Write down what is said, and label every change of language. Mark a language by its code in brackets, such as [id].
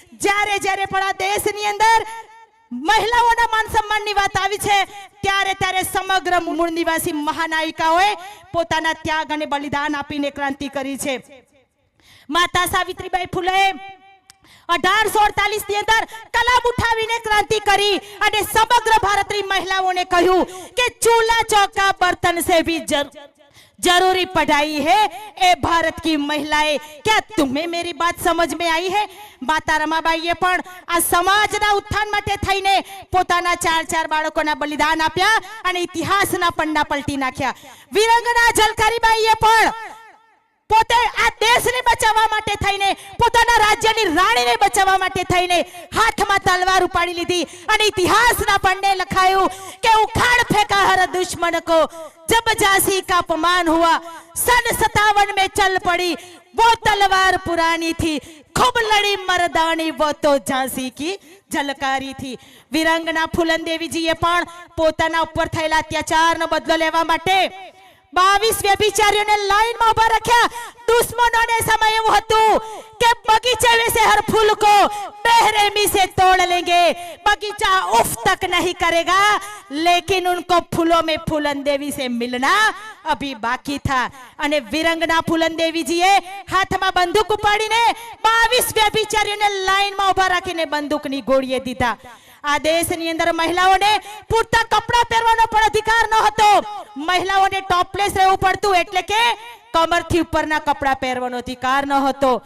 [gu] જ્યારે પણ આ દેશની અંદર મહિલાઓના માન સન્માનની વાત આવી છે ત્યારે સમગ્ર મૂળ નિવાસી મહાનાયિકાઓએ પોતાના ત્યાગ અને બલિદાન આપીને ક્રાંતિ કરી છે. માતા સાવિત્રીબાઈ ફૂલે 1848 ની અંદર કલમ ઉઠાવીને ક્રાંતિ કરી અને સમગ્ર ભારતની મહિલાઓને કહ્યું કે ચૂલા [hi] चौका बर्तन से भी जरूरी पढ़ाई है ए भारत की महिलाएं। क्या तुम्हें मेरी बात समझ में आई है? [gu] माता रमाबाईए પણ આ સમાજના ઉત્થાન માટે થઈને પોતાના 4 બાળકોના બલિદાન આપ્યા અને ઇતિહાસના પન્ના પલટી નાખ્યા। વીરાંગના ઝલકારીબાઈએ પણ પોતે આ દેશને બચાવવા માટે થઈને પોતાના રાજ્યની રાણીને બચાવવા માટે થઈને હાથમાં તલવાર ઉપાડી લીધી અને ઇતિહાસના પન્ને લખાયું કે [hi] ઉખાડ ફેંકા હર દુશ્મન કો जब झांसी का अपमान हुआ सन 57 में चल पड़ी वो तलवार पुरानी थी खूब लड़ी मर्दानी वो तो झांसी की झलकारी थी। [gu] વીરાંગના ફૂલનદેવીજીએ પણ પોતાના ઉપર થયેલા અત્યાચારનો બદલો લેવા માટે 22 વ્યભિચારીઓને લાઈનમાં ઉભા રાખ્યા। દુશ્મનોને સમય એવું હતું કે [hi] बगीचे में से हर फूल को बेरहमी से तोड़ लेंगे, बगीचा उफ तक नहीं करेगा, लेकिन उनको फूलों में फूलन देवी से मिलना अभी बाकी था। [gu] અને વીરાંગના ફૂલન દેવીજીએ હાથમાં બંદૂક ઉપાડીને 22 વ્યભિચારીઓને લાઈનમાં ઉભા રાખીને બંદૂકની ગોળીએ દીધા। આ દેશની અંદર મહિલાઓને પૂરતા કપડા પહેરવાનો પણ અધિકાર ન હતો। મહિલાઓને ટોપલેસ રહેવું પડતું, એટલે કે કમરથી ઉપરના કપડા પહેરવાનો અધિકાર ન હતો।